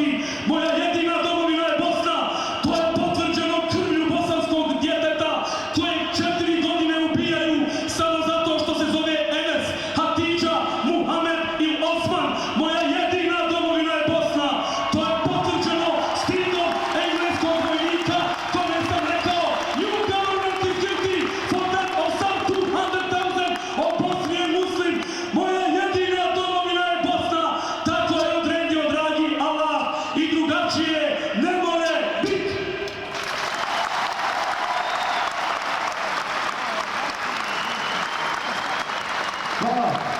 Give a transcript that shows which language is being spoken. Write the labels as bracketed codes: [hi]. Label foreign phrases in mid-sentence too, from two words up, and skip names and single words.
[bs] Moja jedina domovina je Bosna, to je potvrđeno krvlju bosanskog djeteta kojeg 4 godine ubijaju samo zato što se zove Enes, Hatidža, Muhamed i Osman. Moja jedina domovina je Bosna, to je potvrđeno stidom engleskog vojnika kome sam rekao [en] "You government is guilty for that of some 200,000 of Bosnian Muslim." [bs] Moja jedina domovina je Bosna, tako je odredio dragi Allah i drugačije ne more biti. Hvala.